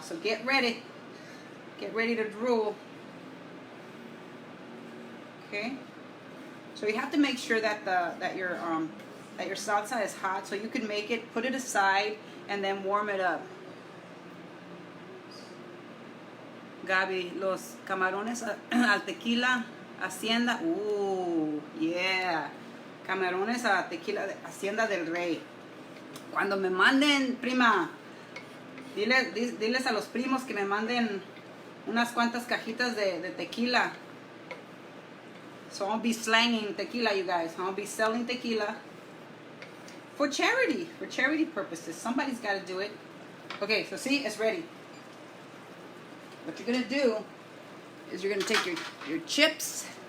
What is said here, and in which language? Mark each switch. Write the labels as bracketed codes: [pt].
[en] So get ready to drool. Okay. So you have to make sure that your salsa is hot, so you can make it, put it aside, and then warm it up. [es] Gaby, los camarones al tequila Hacienda. Ooh, yeah. Camarones a tequila Hacienda del Rey. Cuando me manden, prima, diles a los primos que me manden unas cuantas cajitas de tequila. [en] So I'll be slanging tequila, you guys. I'll be selling tequila for charity purposes. Somebody's got to do it. Okay, so see, it's ready. What you're going to do is you're going to take your chips.